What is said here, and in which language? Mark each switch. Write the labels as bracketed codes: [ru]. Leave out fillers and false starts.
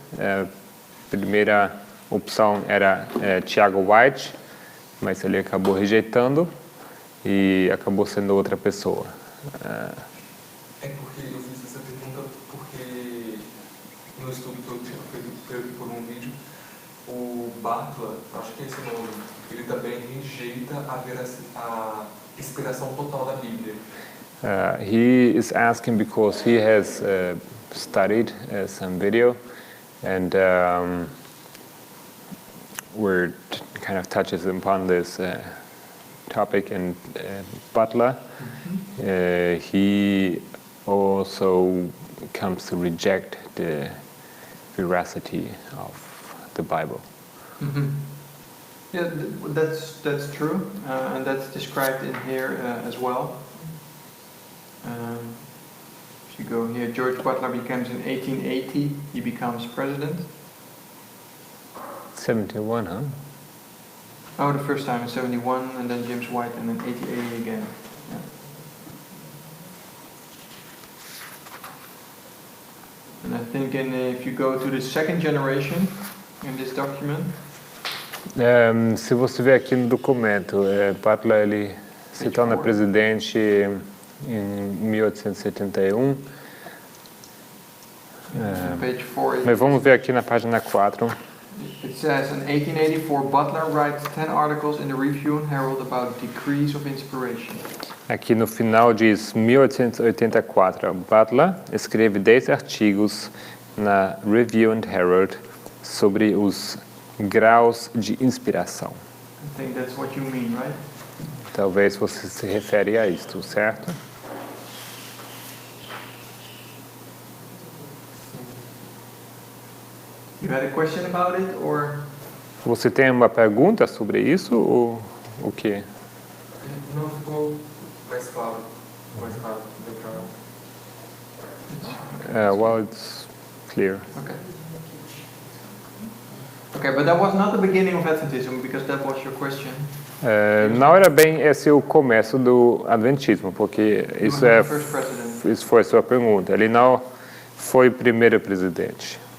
[pt] A primeira opção era Tiago White, mas ele acabou rejeitando e acabou sendo outra pessoa. É porque eu fiz essa pergunta porque no estudo que eu tinha feito por um vídeo, o Butler, acho que é esse o nome, ele também rejeita a inspiração total da Bíblia. [en] He is asking because he has studied some video and where kind of touches upon this topic, and Butler, he also comes to reject the veracity of the Bible. Mm-hmm. Yeah, that's true, and that's described in here as well. If you go here, George Butler becomes in 1880. He becomes president. 71, huh? Oh, the first time in 71, and then James White, and then 1880 again. Yeah. And I think if you go to the second generation in this document, [pt] Se você ver aqui no documento, Butler ele se torna presidente em 1871. [en] page 4, [pt] Mas vamos ver aqui na página 4. [en] it says, in 1884, Butler writes 10 articles in the Review and Herald about degrees of inspiration. [pt] Aqui no final diz 1884. Butler escreve 10 artigos na Review and Herald sobre os graus de inspiração. [en] I think that's what you mean, right? [pt] Talvez você se refere a isto, certo? [en] You had a question about it, or? [pt] Você tem uma pergunta sobre isso ou o quê? Não ficou mais claro. Deu pra... [en] Well, it's clear. Okay. Okay, but that was not the beginning of Adventism, because that was your question. [pt] Não era bem esse o começo do Adventismo, porque [en] He was [pt] isso [en] not the first president. [pt] isso foi a sua pergunta. Ele não foi o primeiro presidente.